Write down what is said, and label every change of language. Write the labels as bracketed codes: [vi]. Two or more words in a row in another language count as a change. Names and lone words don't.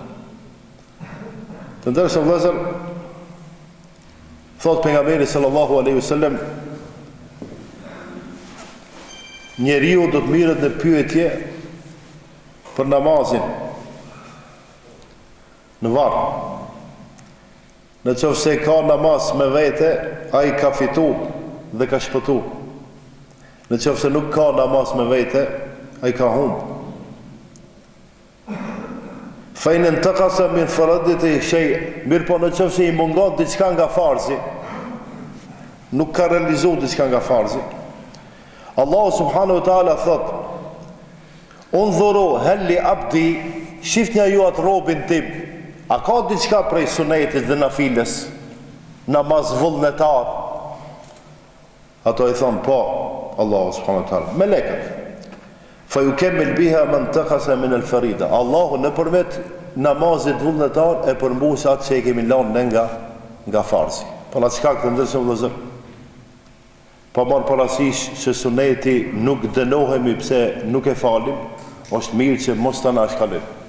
[sq] Të ndershëm vëllezër, thot pejgamberi [ar] صلى الله عليه وسلم, [sq] njeriu do të mirret në pyetje për namazin në varë. Në qoftë se ka namaz me vete, ai ka fitu dhe ka shpëtu. Në qoftë se nuk ka namaz me vete, ai ka humb. [ar] فإن انتقص من فريضته شيء, [sq] mirë po në qoftë se i mungon diçka nga farzi, nuk ka realizuar diçka nga farzi, Allahu [ar] سبحانه وتعالى [sq] thot: [ar] "انظروا هل لعبدي", [sq] shifnja ju atë robin tim, a ka diçka prej sunetit dhe nafiles, namaz vullnetar? Ato i thonë po, Allahu [ar] سبحانه وتعالى, [sq] melekët. [ar] فيكمل بها ما انتقص من الفريضة. [sq] Allahu nëpërmjet namazit vullnetar e përmbus atë që e kemi lënë nga farzi. Po na çka këtë ndërsa vëllazër? Pa marrë parasysh që suneti nuk dënohemi pse nuk e falim, është mirë që mos ta na shkalojmë.